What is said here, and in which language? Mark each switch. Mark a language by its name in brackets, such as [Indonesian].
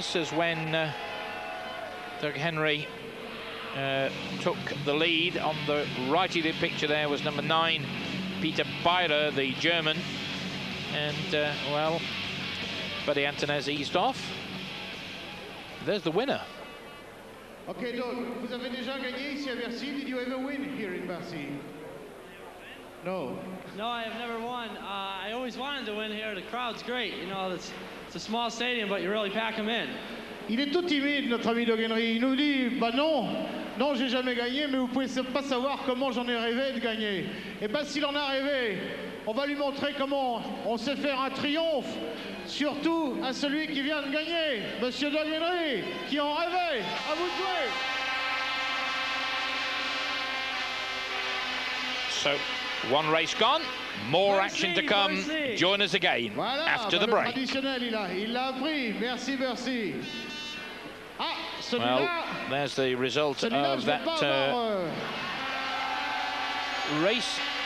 [English] This is when Doug Henry took the lead. On the right-handed picture there was number 9, Peter Beirer, the German. And, well, Buddy Antonez eased off. There's the winner. [French] Okay, Doug, vous avez déjà gagné ici à Bercy. [English] Did you ever win here in Bercy? No. No, I have never won. I always wanted to win here. The crowd's great. You know, it's a small stadium, but you really pack them in. [French] Il est tout timide, notre ami Doug Henry. Il nous dit, bah non, j'ai jamais gagné, mais vous pouvez pas savoir comment j'en ai rêvé de gagner. Et ben, s'il en a rêvé, on va lui montrer comment on sait faire un triomphe, surtout à celui qui vient de gagner, Monsieur Doug Henry, qui en rêvait. À vous de jouer. [English] So, one race gone, more action to come. Join us again after the break. [French] Il l'a appris. Merci, Bercy. [English] Well, there's the result of that race.